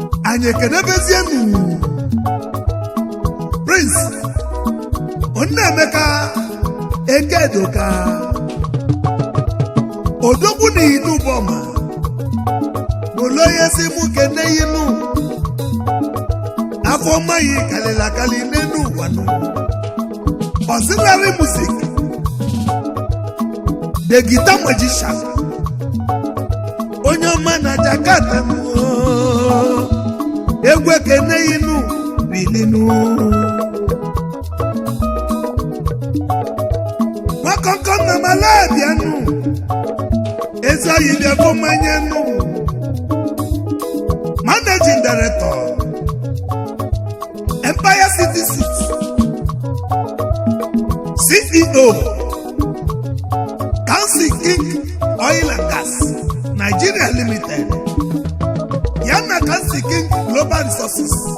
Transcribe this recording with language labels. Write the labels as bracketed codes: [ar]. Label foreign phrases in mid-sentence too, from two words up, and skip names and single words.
[ig] Anyị ekenebezienụ Prince Nnaemeka Ekedoka. Odogwu na Inuboma, bụlụ onye si mụ kene ya nụ. Afọ mma ya kalịla akali n'elu ụwa nụ. [en] Auxiliary music, the guitar magician, [ig] onye ọma na Jakarta nụ. Egwu ekene ya nụ, bili nụ. Nwakonko na mala bịa nụ. Ezi oyi bịa bụ mmanya nụ. [en] Managing Director, Empire City Suits, C E O, Kansi King Oil and Gas, Nigeria Limited, ya na Kansi King Global Resources,